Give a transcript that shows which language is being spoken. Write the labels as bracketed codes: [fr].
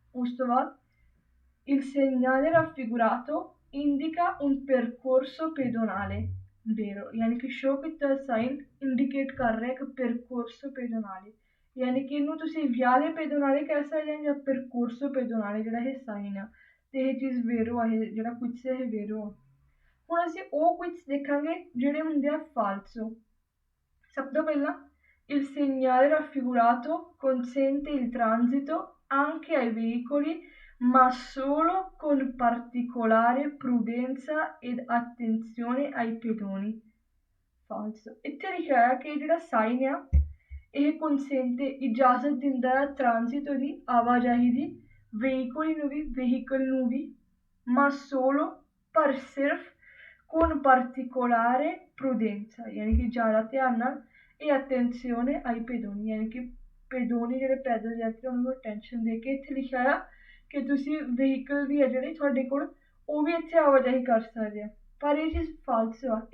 [pa] ਉਸ ਤੋਂ ਬਾਅਦ [it] il segnale raffigurato indica un percorso pedonale vero, [pa] ਯਾਨੀ ਕਿ ਸ਼ੋ ਕੀਤਾ ਸਾਈਨ ਇੰਡੀਕੇਟ ਕਰ ਰਿਹਾ ਇੱਕ [it] percorso pedonale, [pa] ਯਾਨੀ ਕਿ ਇਹਨੂੰ ਤੁਸੀਂ ਵਿਆਲੇ ਪੈਦੋਨਾਲੇ ਕਹਿ ਸਕਦੇ ਹੋ ਜਾਂ percorso pedonale ਜਿਹੜਾ ਇਹ ਸਾਈਨ ਆ, ਤੇ ਇਹ ਚੀਜ਼ vero ਆ, ਇਹ ਜਿਹੜਾ ਕੁਝ ਇਹ vero ਆ। ਹੁਣ ਅਸੀਂ ਉਹ ਕੁਝ ਦੇਖਾਂਗੇ ਜਿਹੜੇ ਹੁੰਦੇ ਆ [it] falso। [pa] ਸਭ ਤੋਂ ਪਹਿਲਾਂ [it] il segnale raffigurato consente il transito anche ai veicoli ma solo con particolare prudenza ed attenzione ai pedoni falso। [pa] ਇੱਥੇ ਲਿਖਿਆ ਹੈ ਕਿ ਜਿਹੜਾ ਸਾਈਨ ਆ ਇਹ consente ਇਜਾਜ਼ਤ ਦਿੰਦਾ ਹੈ ਟ੍ਰਾਂਜ਼ਿਟ ਦੀ, ਆਵਾਜਾਈ ਦੀ, ਵਹੀਕਲ ਨੂੰ ਵੀ [it] ma solo [pa] ਪਰ ਸਿਰਫ [it] con particolare prudenza [pa] ਯਾਨੀ ਕਿ ਜ਼ਿਆਦਾ ਧਿਆਨ ਨਾਲ, ਇਹ [it] attenzione ai pedoni [pa] ਯਾਨੀ ਕਿ ਪੈਦੋਨੀ ਜਿਹੜੇ ਪੈਦਲ ਯਾਤਰੀ ਉਹਨਾਂ ਨੂੰ ਅਟੈਂਸ਼ਨ ਦੇ ਕੇ ਇੱਥੇ ਲਿਖਿਆ ਆ ਕਿ ਤੁਸੀਂ ਵਹੀਕਲ ਵੀ ਆ ਜਿਹੜੇ ਤੁਹਾਡੇ ਕੋਲ ਉਹ ਵੀ ਇੱਥੇ ਆਵਾਜਾਈ ਕਰ ਸਕਦੇ ਆ, ਪਰ ਇਹ ਚੀਜ਼ ਫਾਲਸੋ ਆ।